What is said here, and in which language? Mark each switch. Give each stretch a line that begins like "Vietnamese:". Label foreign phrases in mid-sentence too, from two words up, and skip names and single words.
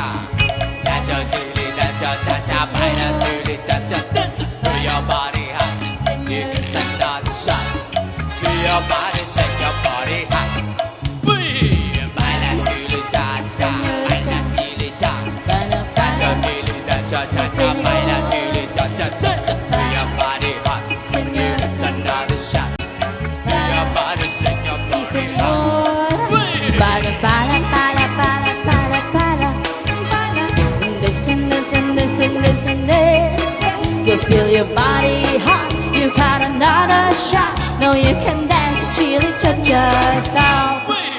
English: Dance your chili, dance your cha cha,
Spanish: baila chili cha cha.
English: Dance to your body hot, it's another shot. Do your body shake your body hot.
Spanish: Hey, baila chili cha cha, baila chili cha.
English: Dance your chili, dance your cha cha,
Spanish: baila chili cha cha.
English: Dance to your body hot, it's another shot. Do your body shake your
Spanish: Sí,
English: body hot.
Spanish: señor. Balla, balla, balla, balla, balla, balla.
English: Listen, listen, listen, listen, listen. You feel your body hot. You got another shot. Now you can dance chili cha-cha style.